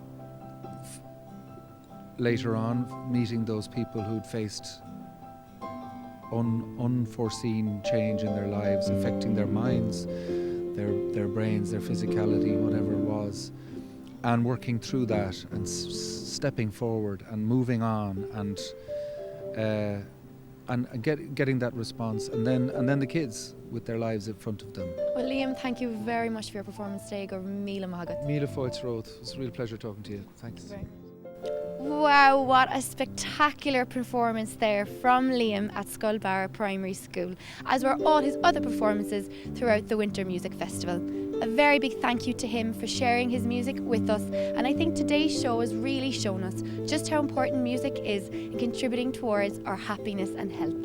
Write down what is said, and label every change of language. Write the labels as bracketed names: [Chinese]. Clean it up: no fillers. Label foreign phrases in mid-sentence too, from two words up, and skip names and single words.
[English] later on meeting those people who'd faced unforeseen change in their lives, affecting their minds, their brains, their physicality, whatever it was, and working through that and stepping forward and moving on, and getting that response, and then the kids with their lives in front of them. Well, Liam, thank you very much for your performance today. [Irish] Go míle maith. Míle fáilte Roth. [English] It's a real pleasure talking to you. Thanks. Wow, what a spectacular performance there from Liam at Scullbarra Primary School, as were all his other performances throughout the Winter Music Festival. A very big thank you to him for sharing his music with us, and I think today's show has really shown us just how important music is in contributing towards our happiness and health.